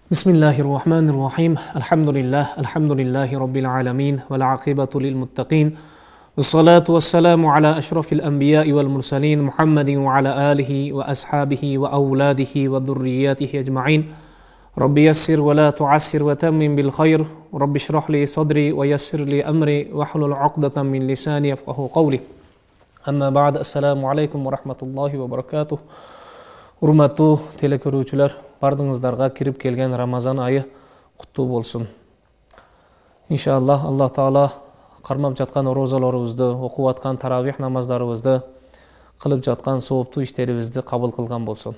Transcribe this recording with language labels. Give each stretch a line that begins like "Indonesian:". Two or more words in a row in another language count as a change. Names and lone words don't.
Arabic: بسم الله الرحمن الرحيم الحمد لله رب العالمين والعاقبة للمتقين والصلاة والسلام على أشرف الأنبياء والمرسلين محمد وعلى آله وأصحابه وأولاده وذرياته أجمعين رب يسر ولا تعسر وتمم بالخير رب اشرح لي صدري ويسر لي أمري واحلل عقدة من لساني يفقهوا قولي أما بعد السلام عليكم ورحمة الله وبركاته.
Kyrgyz: Урматтуу телекөрүүчүлөр, бардыңыздарга кирип келген Рамазан айы куттуу болсун. Иншаллах, Аллах Таала кармап жаткан орозаларыбызды, окуп аткан таравих намаздарыбызды, кылып жаткан сооптуу иштерибизди кабыл кылган болсун.